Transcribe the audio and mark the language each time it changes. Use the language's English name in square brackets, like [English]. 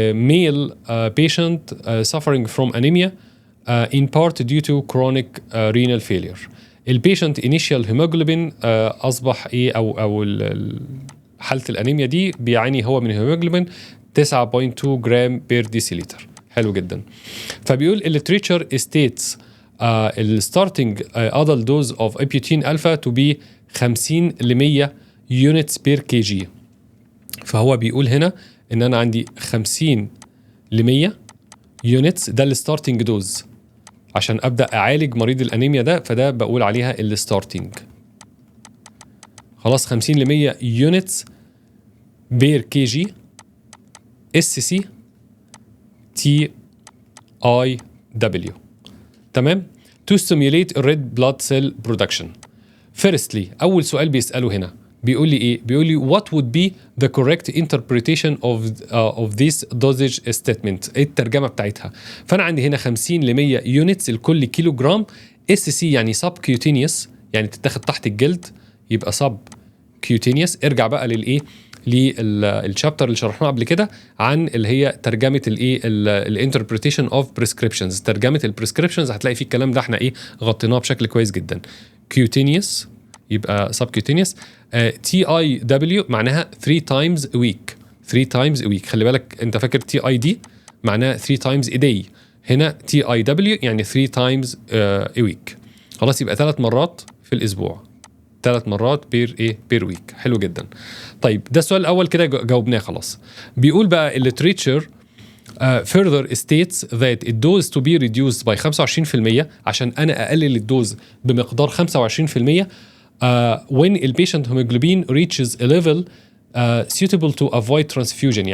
[English] male patient suffering from anemia in part due to chronic renal failure. [Arabic] البيشنت انيشال هيموجلوبين اصبح ايه او حاله الانيميا دي بيعاني هو من هيموجلوبين 9.2 جرام بير ديسيليتر. حلو جدا. [English] فبيقول الليتريتشر states الستارتنج adult dose of Epiotene alpha to be 50 ل 100 units per kg. [Arabic] فهو بيقول هنا ان انا عندي 50 ل 100 units ده الستارتنج دوز عشان ابدا اعالج مريض الانيميا ده، فده بقول عليها الستارتنج. خلاص 50 ل 100 يونتس بير كي جي اس سي تي اي دبليو. [English] تمام. to stimulate red blood cell production. firstly [Arabic] اول سؤال بيساله هنا بيقول لي [English] ايه؟ بيقول لي what would be the correct interpretation of this dosage statement. [Arabic] ايه الترجمه بتاعتها؟ فانا عندي هنا 50 ل 100 يونتس لكل كيلو جرام. اس سي يعني subcutaneous يعني تتاخد تحت الجلد، يبقى subcutaneous. ارجع بقى للايه؟ للشابتر اللي شرحناه قبل كده عن اللي هي ترجمه الايه الانتربريتيشن اوف بريسكريبشنز. ترجمه البريسكريبشنز هتلاقي فيه الكلام ده احنا ايه غطيناه بشكل كويس جدا. [English] cutaneous يبقى subcutaneous. T I W معناها 3 times a week. 3 times a week. [Arabic] خلي بالك انت فاكر [English] T I D معناها 3 times a day، هنا T I W يعني 3 times a week. [Arabic] خلاص يبقى 3 مرات في الاسبوع، 3 مرات بير ويك. حلو جدا. طيب ده السؤال الاول كده جاوبناه خلاص. بيقول بقى الليتريتشر [English] further states that the dose to be reduced by 25% [Arabic] عشان انا اقلل الدوز بمقدار 25% [English] when the patient hemoglobin reaches a level suitable to avoid transfusion.